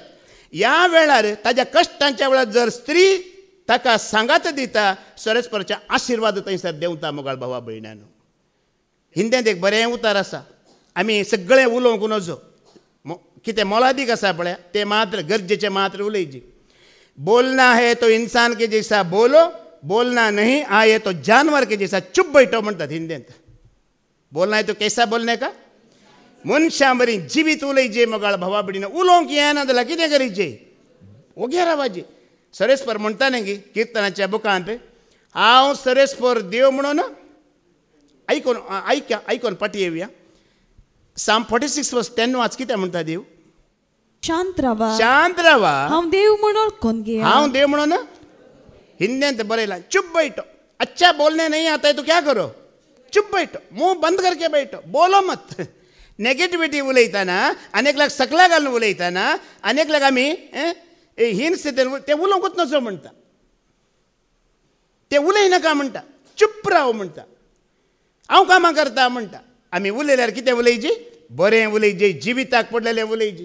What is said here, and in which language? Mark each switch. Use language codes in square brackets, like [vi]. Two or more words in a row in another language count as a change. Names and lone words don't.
[kok] ह्या वेळार ताज्या कश्टांच्या वेळार जर स्त्री ताका सांगात दिता, सरस्पराचे आशिर्वाद थंयसर देंवता. मोगाळ भावा भयणानो, हिंदींत एक बरें उतार आसा. आमी सगळें उलोवंक नजो, कितें मोलादीक आसा पळय ते मात्र गरजेचे मात्र उलयची. [hi] बोलना है तो इंसान के जैसा बोलो, बोलना नहीं आए तो जानवर के जैसा चुप बैठो [kok] म्हणटात हिंदींत. [hi] बोलना है तो कैसा बोलने का? [kok] मनशां बरी जिवीत उलयचे. मोगाळ भावा भयणीनो, उलोवंक येना जाल्यार कितें करीचें? ओगे रावाचें. सरस्पर म्हणटा न्ही किर्तनाच्या बुकांत, हांव सरस्पर देव म्हणून आयकोन पाटी येवया. Psalm 46:10 वाच. कितें म्हणटा देव? शांत रावा, शांत रावा, हांव देव म्हणून कोण गे. हांव देव म्हणून. हिंदींत बरयलां, [hi] चुप बैठो. अच्छा बोलने नहीं आता है तो क्या करो? चुप बैठो, मुंह बंद करके बैठो, बोलो मत. [kok] नेगेटिविटी उलयतना, अनेक लाग सकला घालून उलयतना, अनेक लाग आमी हीन स्थितीन ते उलोवंकूच नजो म्हणटा. ते उलय नाका म्हणटा. चुप राव म्हणटा. हांव कामां करता म्हणटा. आमी उलयल्यार कितें उलयची? बरें उलयची, जिविताक पडलेलें उलयची.